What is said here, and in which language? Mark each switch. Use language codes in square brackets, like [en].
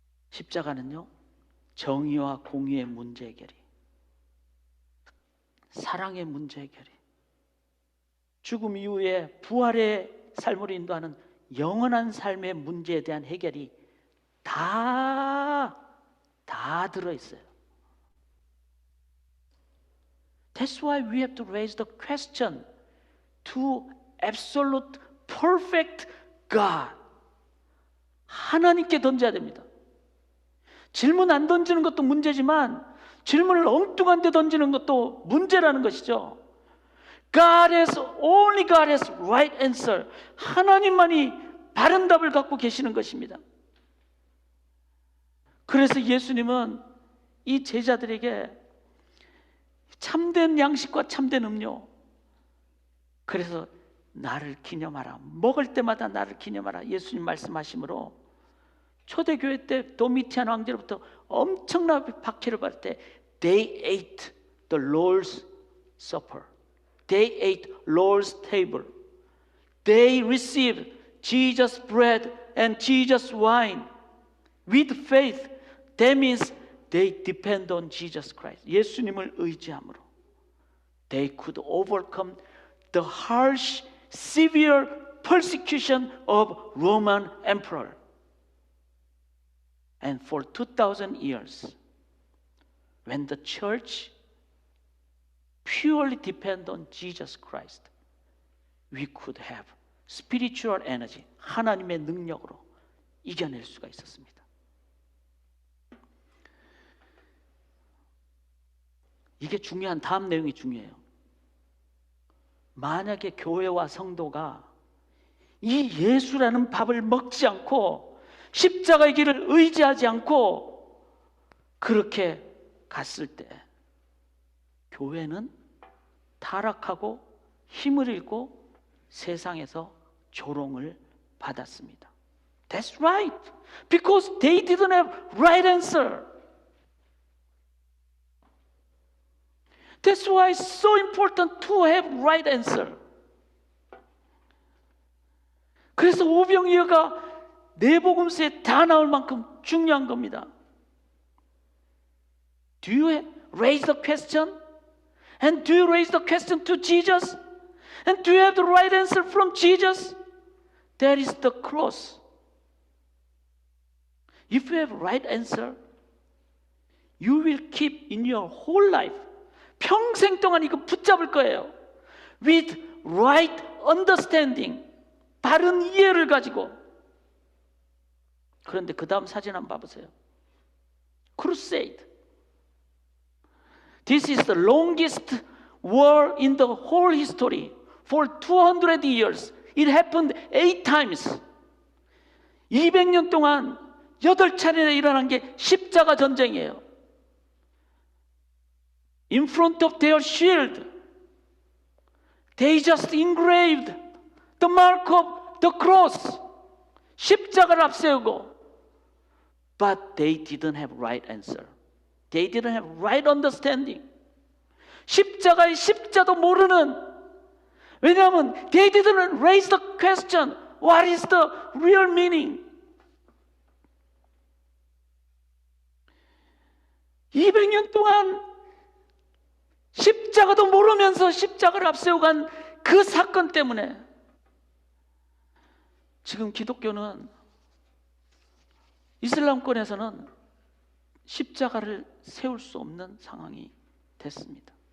[ko] 십자가는요, 정의와 공의의 문제 해결이, 사랑의 문제 해결이, 죽음 이후에 부활의 삶으로 인도하는 영원한 삶의 문제에 대한 해결이 다 들어있어요. [en] That's why we have to raise the question to absolute perfect God. [ko] 하나님께 던져야 됩니다. 질문 안 던지는 것도 문제지만 질문을 엉뚱한 데 던지는 것도 문제라는 것이죠. [en] Only God has right answer. [ko] 하나님만이 바른 답을 갖고 계시는 것입니다. 그래서 예수님은 이 제자들에게 참된 양식과 참된 음료, 그래서 나를 기념하라, 먹을 때마다 나를 기념하라 예수님 말씀하시므로 초대교회 때 도미티안 왕제로부터 엄청나게 박해를 받을 때 [en] They ate the Lord's Supper. They ate Lord's table. They received Jesus' bread and Jesus' wine with faith. That means they depend on Jesus Christ. [ko] 예수님을 의지함으로 [en] they could overcome the harsh, severe persecution of Roman emperor. And for 2,000 years, when the church purely depend on Jesus Christ, we could have spiritual energy, [ko] 하나님의 능력으로 이겨낼 수가 있었습니다. 이게 중요한 다음 내용이 중요해요. 만약에 교회와 성도가 이 예수라는 밥을 먹지 않고 십자가의 길을 의지하지 않고 그렇게 갔을 때 교회는 타락하고 힘을 잃고 세상에서 조롱을 받았습니다. [en] That's right. Because they didn't have right answer. That's why it's so important to have right answer. [ko] 그래서 오병이어가 내복음서에 다 나올 만큼 중요한 겁니다. [en] Do you raise the question? And do you raise the question to Jesus? And do you have the right answer from Jesus? That is the cross. If you have right answer, you will keep in your whole life. [ko] 평생 동안 이거 붙잡을 거예요. [en] With right understanding. [ko] 바른 이해를 가지고. 그런데 그 다음 사진 한번 봐보세요. Crusade. [en] This is the longest war in the whole history. For 200 years. It happened 8 times. 200년 동안 8차례나 일어난 게 십자가 전쟁이에요. In front of their shield, they just engraved the mark of the cross. [ko] 십자가를 앞세우고, [en] but they didn't have right answer. They didn't have right understanding. [ko] 십자가의 십자도 모르는, 왜냐하면 [en] they didn't raise the question, what is the real meaning? [ko] 200년 동안 십자가도 모르면서 십자가를 앞세우고 간 그 사건 때문에 지금 기독교는, 이슬람권에서는 십자가를 세울 수 없는 상황이 됐습니다.